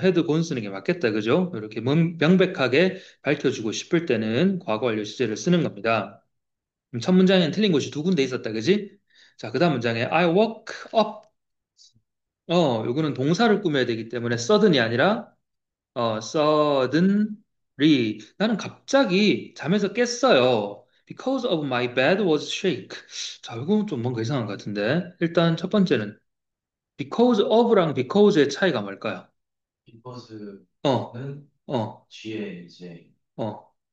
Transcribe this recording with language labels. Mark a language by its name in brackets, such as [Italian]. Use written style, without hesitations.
[Korean] 헤드 곤 쓰는 게 맞겠다, 그죠? 이렇게 명백하게 밝혀주고 싶을 때는 과거 완료 시제를 쓰는 겁니다. 첫 문장에는 틀린 곳이 두 군데 있었다, 그지? 자, 그 다음 문장에 [English] I woke up. [Korean] 요거는 동사를 꾸며야 되기 때문에 sudden이 아니라 suddenly. 나는 갑자기 잠에서 깼어요. [English] Because of my bed was shake. [Korean] 자, 이건 좀 뭔가 이상한 것 같은데. 일단 첫 번째는 because of랑 because의 차이가 뭘까요? 어, 어, 어.